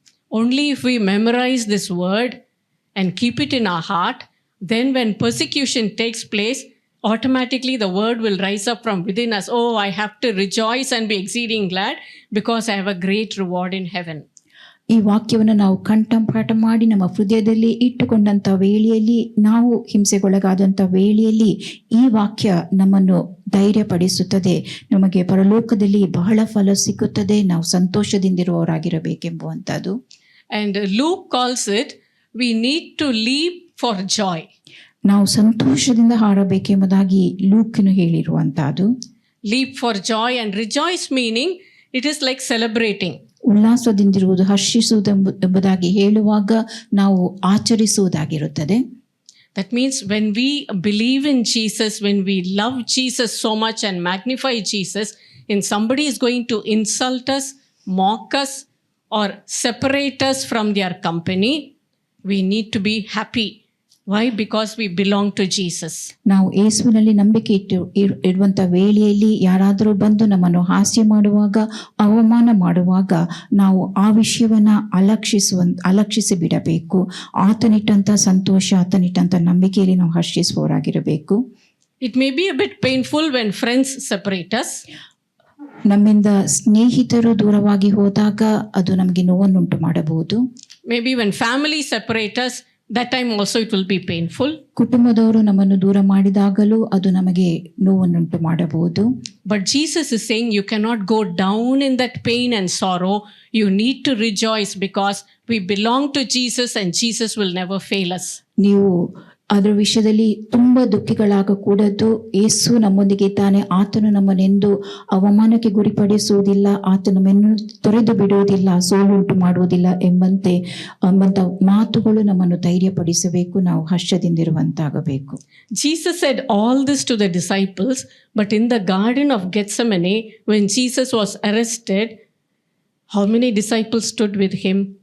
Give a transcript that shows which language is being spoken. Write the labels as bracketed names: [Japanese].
[English] Only if we memorize this word and keep it in our heart, then when persecution takes place, automatically the word will rise up from within us. Oh, I have to rejoice and be exceeding glad because I have a great reward in heaven. [Kannada] ಈ ವಾಕ್ಯವನ್ನು ನಾವು ಕಂಠಪಾಠ ಮಾಡಿ ನಮ್ಮ ಹೃದಯದಲ್ಲಿ ಇಟ್ಟುಕೊಂಡಂತ ವೇಳೆಯಲ್ಲಿ, ನಾವು ಹಿಂಸೆಗೊಳಗಾದಂಥ ವೇಳೆಯಲ್ಲಿ ಈ ವಾಕ್ಯ ನಮ್ಮನ್ನು ಧೈರ್ಯಪಡಿಸುತ್ತದೆ. ನಮಗೆ ಪರಲೋಕದಲ್ಲಿ ಬಹಳ ಫಲ ಸಿಕ್ಕುತ್ತದೆ, ನಾವು ಸಂತೋಷದಿಂದಿರುವವರಾಗಿರಬೇಕೆಂಬುವಂಥದ್ದು. [English] And Luke calls it, we need to leap for joy. [Kannada] ನಾವು ಸಂತೋಷದಿಂದ ಹಾರಬೇಕೆಂಬುದಾಗಿ ಲೂಕನು ಹೇಳಿರುವಂತಹದ್ದು. [English] Leap for joy, and rejoice meaning it is like celebrating. [Kannada] ಉಲ್ಲಾಸದಿಂದಿರುವುದು, ಹರ್ಷಿಸುವುದು ಎಂಬುದಾಗಿ ಹೇಳುವಾಗ ನಾವು ಆಚರಿಸುವುದಾಗಿರುತ್ತದೆ. [English] That means when we believe in Jesus, when we love Jesus so much and magnify Jesus, and somebody is going to insult us, mock us, or separate us from their company, we need to be happy. Why? Because we belong to Jesus. [Kannada] ನಾವು ಯೇಸುವಿನಲ್ಲಿ ನಂಬಿಕೆ ಇಡುವಂತ ವೇಳೆಯಲ್ಲಿ ಯಾರಾದರೂ ಬಂದು ನಮ್ಮನ್ನು ಹಾಸ್ಯ ಮಾಡುವಾಗ, ಅವಮಾನ ಮಾಡುವಾಗ, ನಾವು ಆ ವಿಷಯವನ್ನ ಅಲಕ್ಷಿಸಿ ಬಿಡಬೇಕು. ಆತನಿಟ್ಟಂತ ಸಂತೋಷ, ಆತನಿಟ್ಟಂತ ನಂಬಿಕೆಯಲ್ಲಿ ನಾವು ಹರ್ಷಿಸುವವರಾಗಿರಬೇಕು. [English] It may be a bit painful when friends separate us. [Kannada] ನಮ್ಮಿಂದ ಸ್ನೇಹಿತರು ದೂರವಾಗಿ ಹೋದಾಗ ಅದು ನಮಗೆ ನೋವನ್ನುಂಟು ಮಾಡಬಹುದು. [English] Maybe when family separate us, that time also it will be painful. [Kannada] ಕುಟುಂಬದವರು ನಮ್ಮನ್ನು ದೂರ ಮಾಡಿದಾಗಲೂ ಅದು ನಮಗೆ ನೋವನ್ನುಂಟು ಮಾಡಬಹುದು. [English] But Jesus is saying you cannot go down in that pain and sorrow. You need to rejoice because we belong to Jesus and Jesus will never fail us. [Kannada] ನೀವು ಅದರ ವಿಷಯದಲ್ಲಿ ತುಂಬ ದುಃಖಿಗಳಾಗಕೂಡದು. ಯೇಸು ನಮ್ಮೊಂದಿಗೆ ಇದ್ದಾನೆ, ಆತನು ನಮ್ಮನ್ನೆಂದು ಅವಮಾನಕ್ಕೆ ಗುರಿಪಡಿಸುವುದಿಲ್ಲ, ಆತನು ನಮ್ಮನ್ನು ತೊರೆದು ಬಿಡುವುದಿಲ್ಲ, ಸೋಲುಂಟು ಮಾಡುವುದಿಲ್ಲ ಎಂಬಂತ ಮಾತುಗಳು ನಮ್ಮನ್ನು ಧೈರ್ಯಪಡಿಸಬೇಕು. ನಾವು ಹರ್ಷದಿಂದಿರುವಂತಾಗಬೇಕು. [English] Jesus said all this to the disciples, but in the Garden of Gethsemane, when Jesus was arrested, how many disciples stood with him?